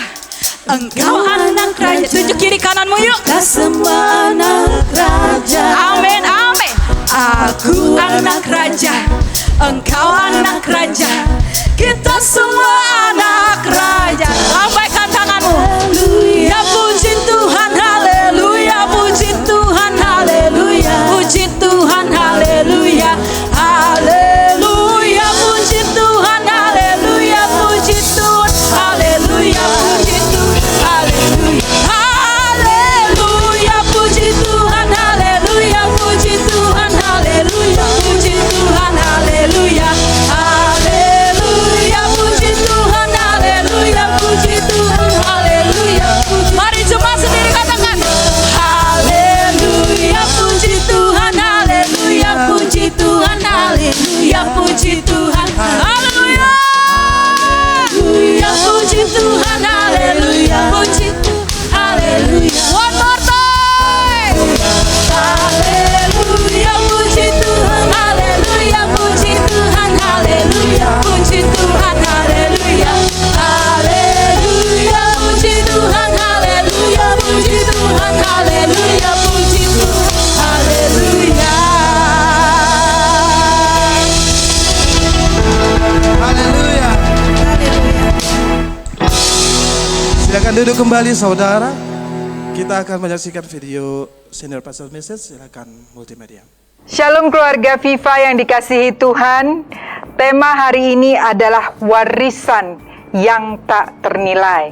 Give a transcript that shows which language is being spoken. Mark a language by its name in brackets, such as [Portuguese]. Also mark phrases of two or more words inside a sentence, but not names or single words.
[Indonesian] Engkau anak raja. Tunjuk kiri kananmu yuk. Kita semua anak raja. Amin, amin. Aku anak raja. Engkau anak raja. Kita semua anak raja. Lambaikan tanganmu. Ya puji Tuhan, haleluya. Puji Tuhan, haleluya. Puji Tuhan, haleluya. Haleluya. Puji Tuhan, haleluya. Puji Tuhan, haleluya. Puji Tuhan, haleluya. Haleluya. Puji Tuhan, haleluya. Puji Tuhan, haleluya. Puji Tuhan, haleluya. Haleluya. Puji Tuhan, haleluya. Puji Tuhan, haleluya. Mari cuma sendiri katakan. Haleluya. Puji Tuhan, haleluya. Puji Tuhan, haleluya. Puji Tuhan, haleluya. Haleluya. Puji Tuhan, haleluya. Puji Tuhan, haleluya. [English] One more time. [Indonesian] Haleluya. Puji Tuhan, haleluya. Puji Tuhan, haleluya. Puji Tuhan, haleluya. Haleluya. Puji Tuhan, haleluya. Puji Tuhan, haleluya. Puji Tuhan, haleluya. Haleluya. Silakan duduk kembali saudara. Kita akan menyaksikan video Senior Pastor Message. Silakan multimedia. Shalom keluarga Viva yang dikasihi Tuhan. Tema hari ini adalah warisan yang tak ternilai.